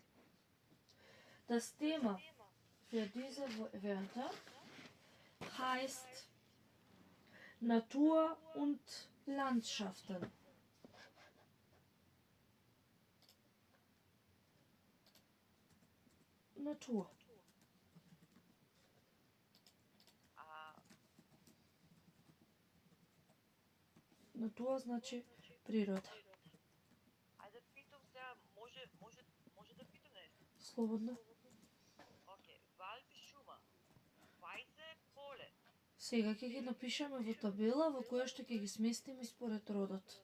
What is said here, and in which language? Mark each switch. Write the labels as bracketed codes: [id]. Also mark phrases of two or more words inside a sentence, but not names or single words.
[de] Das Thema für diese Wörter heißt Natur und Landschaften. Natur. [mk] Natur значи природа. Ајде питам сега, може да питам нешто? Слободно. Океј, Валд и шума. Вајзе поле. Сега ќе ги напишеме во табела во која што ќе ги сместиме според родот.